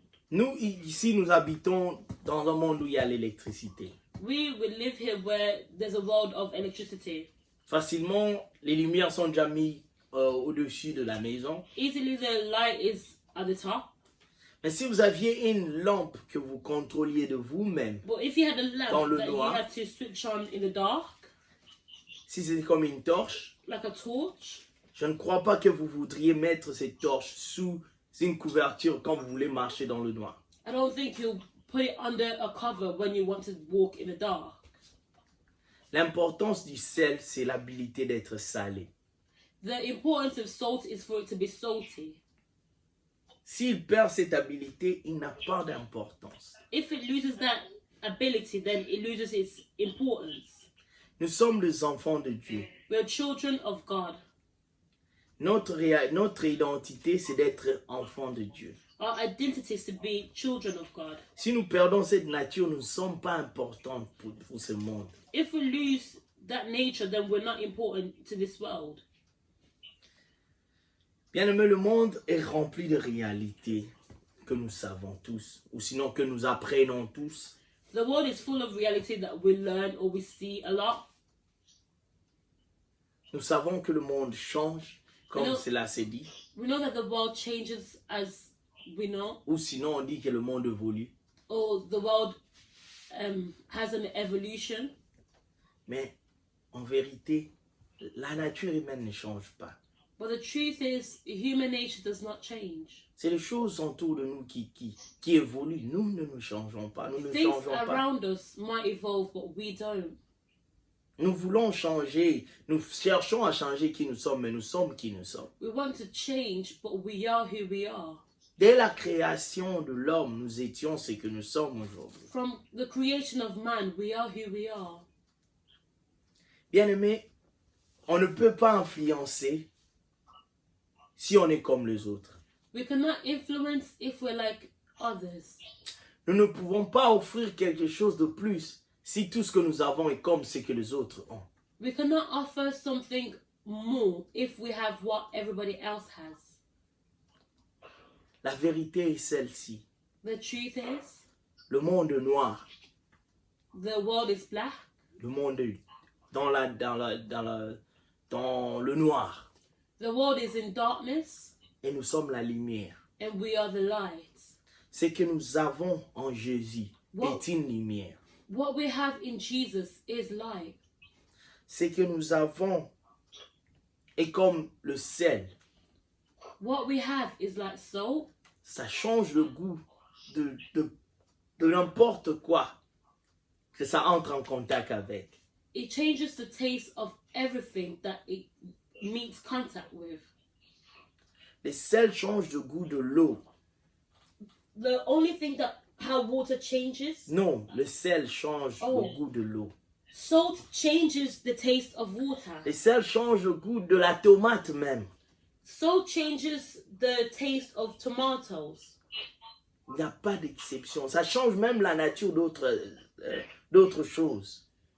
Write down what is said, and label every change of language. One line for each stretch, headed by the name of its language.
French: Nous, ici, nous habitons dans un monde où il y a l'électricité.
English: We will live here where there's a world of electricity.
French: Facilement, les lumières sont déjà mises au-dessus de la maison.
English: Easily the light is at the top.
French: Mais si vous aviez une lampe que vous contrôliez de vous-même,
English: But if you had a
French: Dans
English: lamp
French: le
English: that you
French: noir.
English: had to switch on in the dark,
French: si c'était comme une torche,
English: like a torch,
French: je ne crois pas que vous voudriez mettre cette torche sous une couverture quand vous voulez marcher dans le noir.
English: I don't think you'll put it under a cover when you want to walk in the dark.
French: L'importance du sel, c'est l'habilité d'être salé.
English: The importance of salt is for it to be salty.
French: S'il perd cette habilité, il n'a pas d'importance.
English: If it loses that ability, then it loses its importance.
French: Nous sommes les enfants de Dieu.
English: We are children of God.
French: Notre identité, c'est d'être enfants de Dieu.
English: Our identity is to be children of God.
French: Si nous perdons cette nature, nous ne sommes pas importants pour ce monde.
English: If we lose that nature, then we're not important to this world.
French: Bien-aimé, le monde est rempli de réalités que nous savons tous, ou sinon que nous apprenons tous.
English: The world is full of reality that we learn or we see a lot.
French: Nous savons que le monde change, comme Non. cela s'est dit.
English: We know that the world changes as we know,
French: Ou sinon on dit que le monde évolue.
English: or the world has an evolution.
French: Mais en vérité, la nature humaine ne change pas.
English: But the truth is, human nature does not change.
French: C'est les choses autour de nous qui évoluent. Nous ne nous changeons pas. Nous ne
English: Things
French: changeons pas.
English: around us might evolve, but we don't.
French: Nous voulons changer. Nous cherchons à changer qui nous sommes, mais nous sommes qui nous sommes.
English: We want to change, but we are who we are.
French: Dès la création de l'homme, nous étions ce que nous sommes aujourd'hui.
English: From the creation of man, we are who we are.
French: Bien-aimé, on ne peut pas influencer si on est comme les autres.
English: We cannot influence if we're like others.
French: Nous ne pouvons pas offrir quelque chose de plus si tout ce que nous avons est comme ce que les autres ont.
English: We cannot offer something more if we have what everybody else has.
French: La vérité est celle-ci.
English: The truth is,
French: Le monde noir,
English: the world is black.
French: le monde dans le noir.
English: The world is in darkness,
French: Et nous sommes la lumière.
English: and we are the light.
French: Ce que nous avons en Jésus Wow. est une lumière.
English: What we have in Jesus is light.
French: Ce que nous avons est comme le sel.
English: What we have is like salt.
French: Ça change le goût de n'importe quoi que ça entre en contact avec.
English: It changes the taste of everything that it meets contact with.
French: Le sel change le goût de l'eau.
English: The only thing that how water changes,
French: Non, le sel change Oh. le goût de l'eau.
English: salt changes the taste of water.
French: Le sel change le goût de la tomate même.
English: Salt changes the taste of tomatoes.
French: Il n'y a pas d'exception. Ça change même la nature d'autres choses.